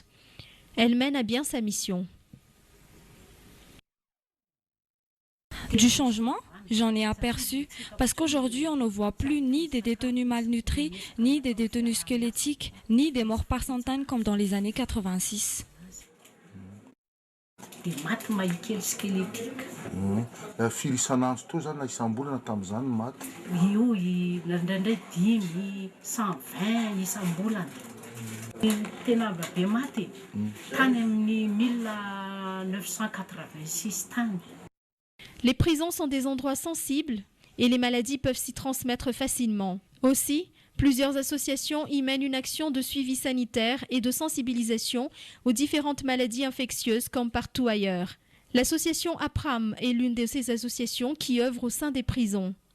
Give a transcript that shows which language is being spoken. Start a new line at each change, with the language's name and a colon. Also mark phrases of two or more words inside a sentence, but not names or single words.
French: Elle mène à bien sa mission. Du changement, j'en ai aperçu parce qu'aujourd'hui on ne voit plus ni des détenus malnutris, ni des détenus squelettiques, ni des morts par centaines comme dans les années 86.
Malagasy: Filisan'andro to zany na isam-bolana tamin'izany maty. Io ndraindray 5, 120 isam-bolana. Tena be maty. Tany amin'ny 1986 tany.
French: Les prisons sont des endroits sensibles et les maladies peuvent s'y transmettre facilement. Aussi, plusieurs associations y mènent une action de suivi sanitaire et de sensibilisation aux différentes maladies infectieuses comme partout ailleurs. L'association APRAM est l'une de ces associations qui œuvrent au sein des prisons.